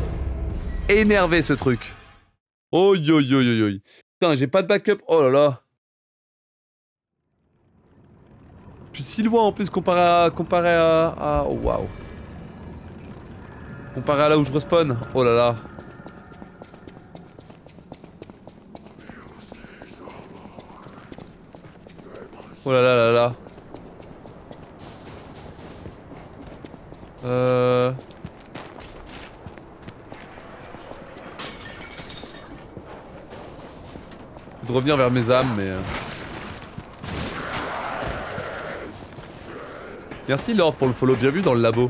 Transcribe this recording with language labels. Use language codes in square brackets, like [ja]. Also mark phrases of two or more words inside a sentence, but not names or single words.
[fr] Énervé ce truc. Oh yo yo yo yo. Putain, j'ai pas de backup. Oh là là. Je suis si loin en plus comparé à... Oh waouh. Comparé à là où je respawn. Oh là là. Oh là là là là. De revenir vers mes âmes, mais... Merci Lord pour le follow, bienvenue dans le labo.